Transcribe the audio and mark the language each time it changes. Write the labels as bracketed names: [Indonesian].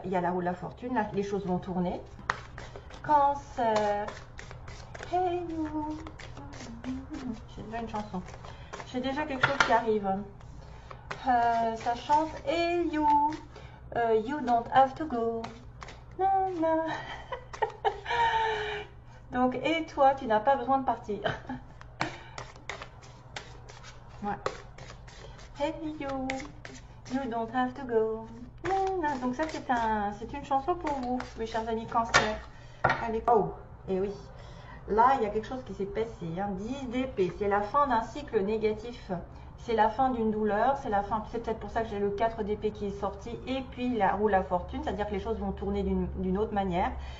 [French] Il y a la roue de la fortune, là, les choses vont tourner. Cancer. [English] Hey you. [French] J'ai déjà une chanson. J'ai déjà quelque chose qui arrive. Ça chante [English] Hey you. You don't have to go. [French] Non. Donc, et toi, tu n'as pas besoin de partir. Ouais. [English] Hey you, you don't have to go. [French] Donc ça c'est une chanson pour vous, mes chers amis Cancer. Allez, oh, et oui. Là, il y a quelque chose qui s'est passé. 10 d'épée, c'est la fin d'un cycle négatif. C'est la fin d'une douleur. C'est la fin. C'est peut-être pour ça que j'ai le 4 d'épée qui est sorti. Et puis la roue de la fortune, c'est-à-dire que les choses vont tourner d'une autre manière.